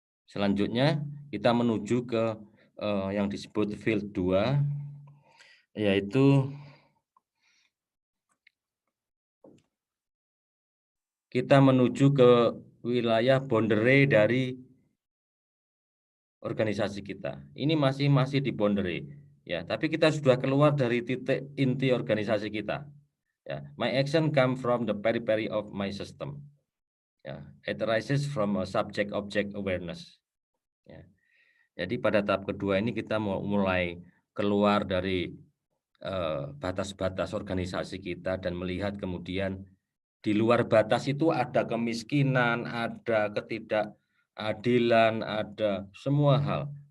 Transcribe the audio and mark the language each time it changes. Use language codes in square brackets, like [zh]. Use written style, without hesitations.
[id] Selanjutnya kita menuju ke yang disebut field 2, yaitu kita menuju ke wilayah boundary dari organisasi kita. Ini masih di boundary, ya. Tapi kita sudah keluar dari titik inti organisasi kita. [en] Ya, my action come from the periphery of my system. Ya, it arises from a subject-object awareness. Ya. [id] Jadi pada tahap kedua ini kita mau mulai keluar dari batas-batas organisasi kita dan melihat kemudian di luar batas itu ada kemiskinan, ada ketidakadilan, ada semua hal.